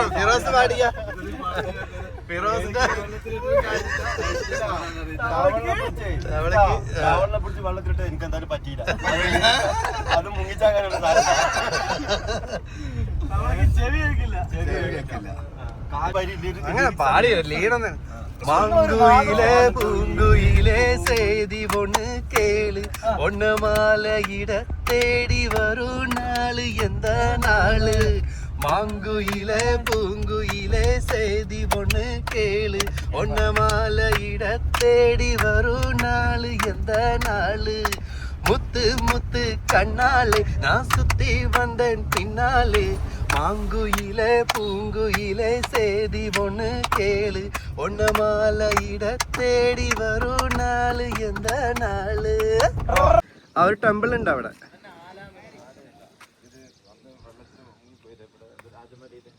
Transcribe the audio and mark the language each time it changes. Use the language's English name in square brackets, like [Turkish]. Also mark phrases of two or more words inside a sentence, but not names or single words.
[Malayalam] ഫിറോസ് പാടിയ ഫിറോസിന്റെ തവളെ പിടിച്ച് വെള്ളത്തിലിട്ട് എനിക്ക് എന്തായാലും പറ്റിയില്ല. അത് മുങ്ങിച്ചാകാനുള്ള അങ്ങനെ പാടി ലീണെന്ന്. [Tamil] மாங்குயிலே பூங்குயிலே செய்தி ஒண்ணு கேளு, ஒண்ணு மாலையிட தேடி வரும் நாளு எந்த நாளு. மாங்குயிலே பூங்குயிலே செய்தி ஒண்ணு கேளு, ஒண்ணு மாலையிட தேடி வரும் நாளு எந்த நாளு. முத்து முத்து கண்ணாலே நான் சுத்தி வந்தேன் பின்னாலே. மாங்குயிலே பூங்குயிலே சேதி ஒண்ணு கேளு, ஒண்ணு மாலையிட தேடி வரும் நாளு எந்த நாளு. [Malayalam] ആ ഒരു ടെമ്പിൾ ഉണ്ട് അവിടെ.